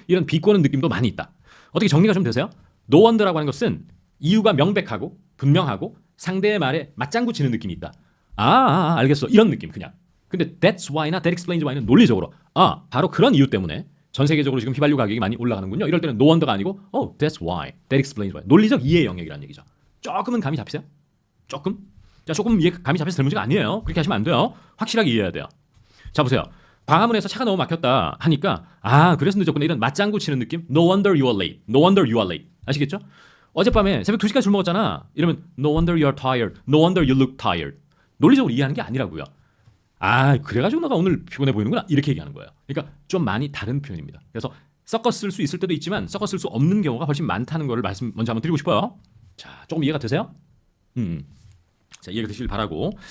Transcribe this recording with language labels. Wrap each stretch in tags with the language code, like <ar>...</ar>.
<ko>이런 비꼬는 느낌도 많이 있다. 어떻게 정리가 좀 되세요? No wonder라고 하는 것은 이유가 명백하고 분명하고 상대의 말에 맞장구 치는 느낌이 있다. 알겠어. 이런 느낌 그냥. 근데 that's why나 that explains why는 논리적으로 바로 그런 이유 때문에 전 세계적으로 지금 휘발유 가격이 많이 올라가는군요. 이럴 때는</ko> <en>no wonder가</en> <ko>아니고</ko> <en>that's why, that explains why.</en> <ko>논리적 이해 영역이라는 얘기죠. 조금은 감이 잡히세요? 조금? 자, 조금 이해 감이 잡혀서 될 문제가 아니에요. 그렇게 하시면 안 돼요. 확실하게 이해해야 돼요. 자, 보세요. 광화문에서 차가 너무 막혔다 하니까 그래서 늦었구나 이런 맞장구 치는 느낌.</ko> <en>No wonder you are late. No wonder you are late.</en> <ko>아시겠죠? 어젯밤에 새벽 2시까지 술 먹었잖아. 이러면</ko> <en>no wonder you are tired. No wonder you look tired.</en> <ko>논리적으로 이해하는 게 아니라고요. 그래가지고 너가 오늘 피곤해 보이는구나. 이렇게 얘기하는 거예요. 그러니까 좀 많이 다른 표현입니다. 그래서 섞어 쓸 수 있을 때도 있지만 섞어 쓸 수 없는 경우가 훨씬 많다는 거를 말씀 먼저 한번 드리고 싶어요. 자, 조금 이해가 되세요? 자, 이해가 되시길 바라고.</ko>